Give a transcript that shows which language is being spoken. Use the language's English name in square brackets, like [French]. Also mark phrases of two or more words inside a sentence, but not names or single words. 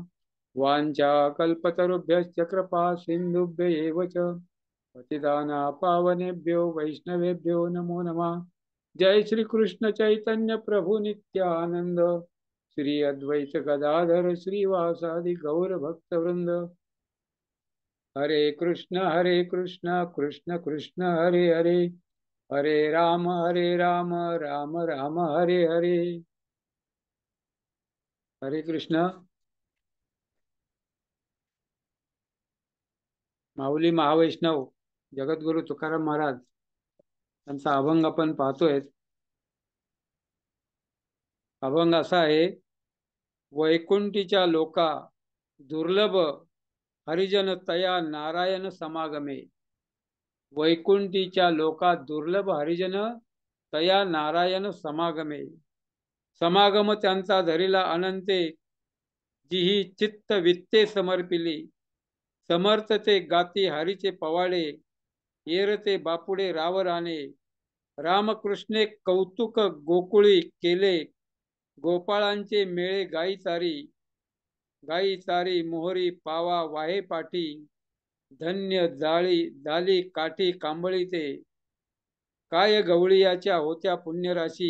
[Sanskrit] वाञ्छाकल्पतरुभ्यश्च कृपा सिन्धुभ्य एव च पतितानां पावनेभ्यो वैष्णवेभ्यो नमो नमः। जय श्री कृष्ण चैतन्य प्रभु नित्यानंद श्री अद्वैत गदाधर श्रीवासादि गौर भक्तवृंद। हरे कृष्ण कृष्ण कृष्ण हरे हरे हरे राम राम राम हरे हरे। हरे कृष्ण। [Marathi] माऊली महावैष्णव जगद्गुरु तुकाराम महाराज यांचा अभंग आपण पाहतोय। अभंग असा आहे, वैकुंठीच्या लोका दुर्लभ हरिजन तया नारायण समागमे। वैकुंठीच्या लोका दुर्लभ हरिजन तया नारायण समागमे। समागम त्यांचा धरिला अनंते जिही चित्त वित्ते समर्पिली। समर्थ ते गाती हरीचे पवाडे येरते बापुडे रावराने। रामकृष्णे कौतुक गोकुळी केले गोपाळांचे मेळे गाई चारी मोहरी पावा वाहे पाठी। धन्य झाली काठी कांबळीते काय गवळीयाच्या होत्या पुण्यराशी।